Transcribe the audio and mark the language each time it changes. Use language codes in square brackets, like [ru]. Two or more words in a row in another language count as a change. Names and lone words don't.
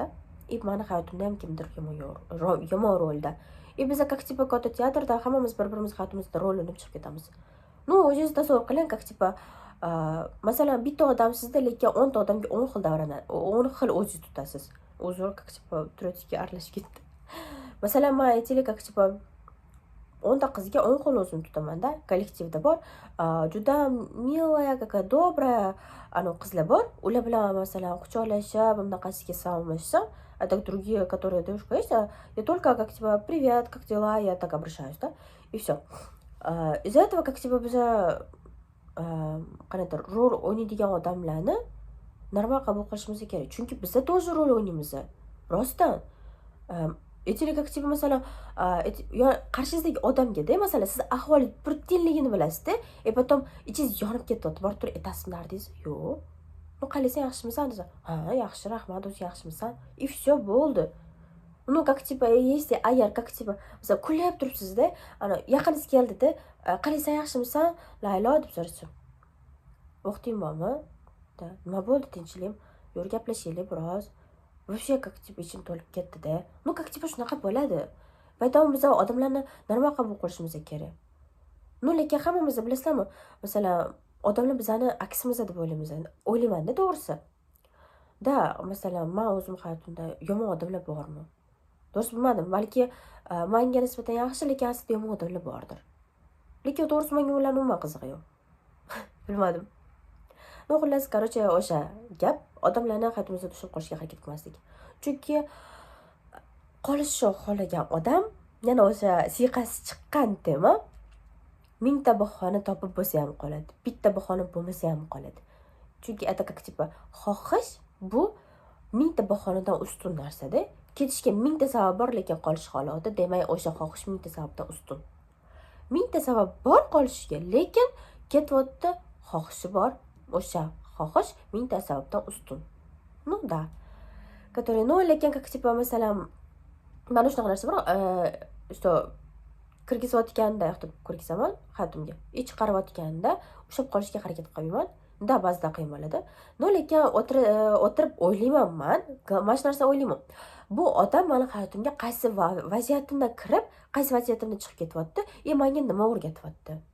[uz] Meni hayotimda ham kimdir yomon rolda. Biz katta teatrda hammamiz bir-birimiz hayotimizda rol o'ynab chiqib ketamiz. O'zingiz tasavvur qiling, masalan, bitta odam sizda, lekin 10 ta odamga 10 xil davranadi, 10 xil o'zingiz tutasiz. uzr, [ru] как типа [uz] turetiga aralashib ketdi. Masalan, men aytaylik, [ru] как tипа [uz] 10 ta qizga 10 xil o'zim tutamanda, kollektivda bor. Juda [ru] mилая, какая добрая [uz] qizlar bor. Ular bilan masalan quchoqlashib, bunaqasiga salomlashsam, [ru] а так другие, которые девушка есть, я только как типа привет, как дела, я так обращаюсь, да, и все. Из-за этого как tипа [uz] biza qanaqadir rol o'ynaydigan odamlarni normal qabul qilishimiz kerak. Chunki biza тоже rol o'ynaymiz. Rostdan. Aytaylik, [ru] как tипа [uz] masalan, qarshingizdagi odamga-da, masalan, siz ahvoli bir tiyinligini bilasiz-da, потом ichingiz yonib ketyapti. Borib turib, aytasizmi deysiz? Yo'q. Ну, qalaysan, yaxshimisan desa, ha, yaxshi, rahmat, o'zi yaxshimisan? [ru] И все, bo'ldi. Ну, как tипа, если agar как tипа, [uz] masalan, kulyap turibsiz-da, yaqingiz keldida, qalaysan, yaxshimisan? Laylo deb so'rasa. Vaqting bormi? Nima bo'ldi, tinchlik? Yur, gaplashaylik biroz. [ru] Вообще, как tипа, [uz] ichim to'lib ketdi-da. [ru] Ну, как tипа, [uz] shunaqa bo'ladi. Baytam biz odamlarni normal qabul qilishimiz kerak. Ну, lekin hammamiz bilasizlarmi? Masalan, odamlar bizani aksimiz deb o'ylayman-da, to'g'risi. Da, masalan, men o'zim hayotimda yomon odamlar bormi? To'g'risi bilmadim. Balki menga nisbatan yaxshi, lekin aslida yomon odamlar bordir. Lekin to'g'risi menga ularning umuman qizig'i yo'q. Bilmadim. Ну, xullas, короче, o'sha gap odamlarni hayotimizda tushib qolishga harakat qilmaslik. Chunki qolishni xohlagan odam, yana o'sha siyqasi chiqqan tema, mingta bahona topib bo'lsa ham qoladi. Bitta bahona bo'lmasa ham qoladi. Chunki [ru] это как tипа [uz] xohish bu mingta bahonadan ustun narsa-da. Ketishga mingta sabab bor, lekin qolish holati, demak, o'sha xohish mingta sababdan ustun. Mingta sabab bor qolishiga, lekin ketyapti, xohishi bor. O'sha xohish mingta sababdan ustun. [ru] Ну да. Который, ну, [uz] lekin [ru] как tипа [uz] masalan, mana shunaqa narsa bor, что kirgizayotganda, yo'qotib ko'rgizaman hayotimga. Chiqarayotganda ushlab qolishga harakat qilmayman. Da, ba'zida qiyin bo'ladi. No, lekin o'tirib o'ylayman men. Mana shu narsa o'ylayman. Bu odam meni hayotimga qaysi vaziyatimdan kirib, qaysi vaziyatimdan chiqib ketyapti, menga nima o'rgatyapti?